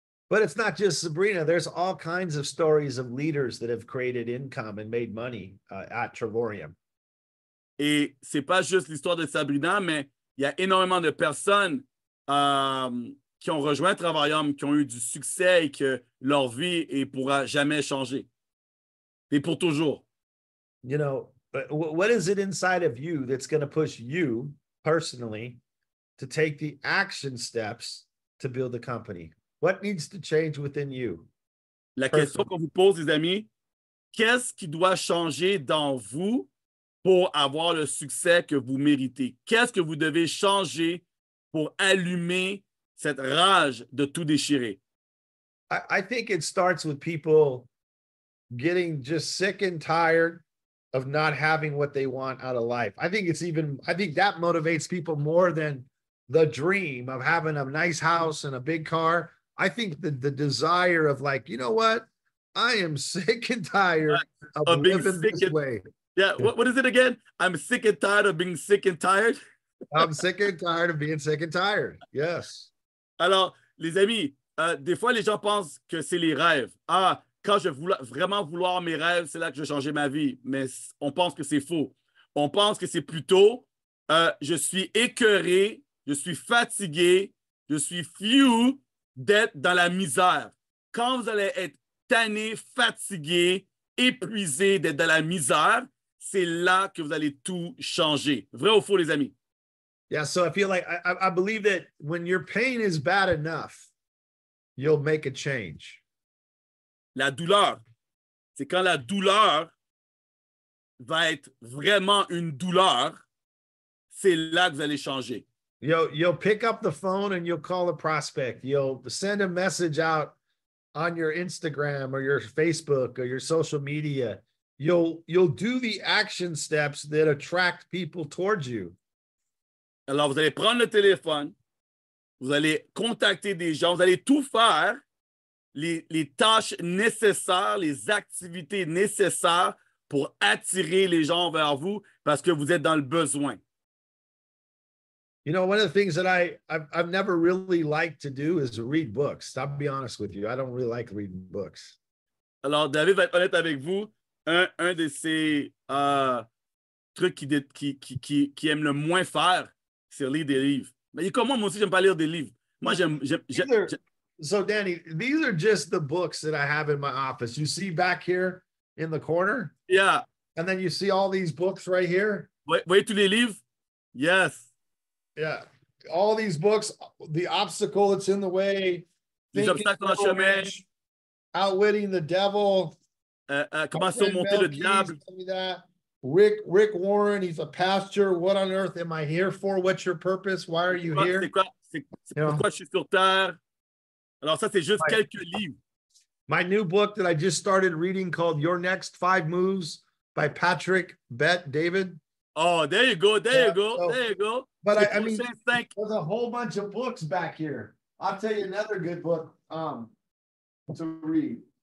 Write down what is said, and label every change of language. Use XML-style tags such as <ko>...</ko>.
<en>But it's not just Sabrina. There's all kinds of stories of leaders that have created income and made money at Travorium.</en> <fr>Et c'est pas juste l'histoire de Sabrina, mais il y a énormément de personnes qui ont rejoint Travorium, qui ont eu du succès et que leur vie ne pourra jamais changer. Et pour toujours.</fr> <en>You know, what is it inside of you that's going to push you personally to take the action steps to build the company? What needs to change within you?</en> <fr>La question qu'on vous pose, les amis, qu'est-ce qui doit changer dans vous pour avoir le succès que vous méritez? Qu'est-ce que vous devez changer pour allumer cette rage de tout déchirer?</fr> <en>I think it starts with people getting just sick and tired of not having what they want out of life. I think that motivates people more than the dream of having a nice house and a big car. I think the desire of like, you know what? I am sick and tired of living this way. Yeah, what is it again? I'm sick and tired of being sick and tired. I'm sick and tired of being sick and tired. Yes.</en> <fr>Alors, les amis, des fois, les gens pensent que c'est les rêves. Ah, quand je vais vraiment vouloir mes rêves, c'est là que je vais changer ma vie. Mais on pense que c'est faux. On pense que c'est plutôt, je suis écœuré, je suis fatigué, je suis few d'être dans la misère. Quand vous allez être tanné, fatigué, épuisé d'être dans la misère, c'est là que vous allez tout changer. Vrai ou faux, les amis?</fr> <en>Yeah, so I feel like I believe that when your pain is bad enough, you'll make a change.</en> <fr>La douleur, c'est quand la douleur va être vraiment une douleur, c'est là que vous allez changer.</fr> <en>You'll pick up the phone and you'll call a prospect. You'll send a message out on your Instagram or your Facebook or your social media. You'll do the action steps that attract people towards you.</en> <fr>Alors, vous allez prendre le téléphone, vous allez contacter des gens, vous allez tout faire, les tâches nécessaires, les activités nécessaires pour attirer les gens vers vous parce que vous êtes dans le besoin.</fr> <en>You know, one of the things that I've never really liked to do is read books. I'll be honest with you. I don't really like reading books.</en> <fr>Alors, David va être honnête avec vous. Un de ces trucs qui aime le moins faire, c'est lire des livres. Mais comme moi aussi, j'aime pas lire des livres. Moi,</fr> <en>So, Danny, these are just the books that I have in my office. You see back here in the corner? Yeah. And then you see all these books right here?</en> <fr>Voyez tous les livres? Yes.</fr> <en>Yeah. All these books, The Obstacle That's in the Way,</en> <fr>Les obstacles dans le chemin,</fr> <en>Outwitting the Devil,</en> <fr>comment surmonter le diable.</fr> <en>Rick Warren, he's a pastor. What on earth am I here for? What's your purpose? Why are you here?</en> <fr>C'est pourquoi je suis sur terre. Alors ça, c'est juste quelques livres.</fr> <en>My new book that I just started reading called Your Next 5 Moves by Patrick Bet-David. Oh, there you go. There you go. But I mean, there's a whole bunch of books back here. I'll tell you another good book to read.</en>